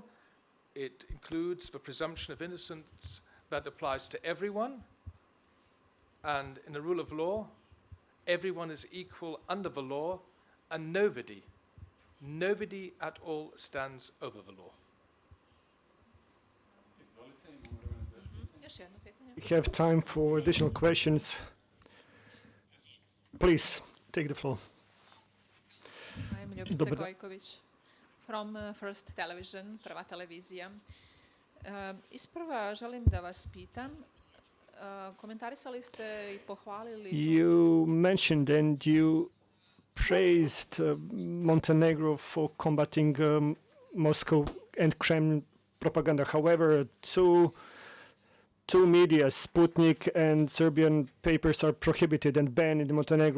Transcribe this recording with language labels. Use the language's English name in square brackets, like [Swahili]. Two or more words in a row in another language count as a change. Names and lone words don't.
[English] It includes the presumption of innocence that applies to everyone, and in the rule of law, everyone is equal under the law, and nobody at all stands over the law. [Serbian] Još jedno pitanje. [English] We have time for additional questions. Please, take the floor. I'm Ljubica Gojković from First Television, [Serbian] Prva televizija. Isprva želim da vas pitam, komentarisali ste I pohvalili... [English] You mentioned and you praised Montenegro for combating Moscow and Kremlin propaganda. However, two media, Sputnik and Serbian papers, are prohibited and banned in Montenegro.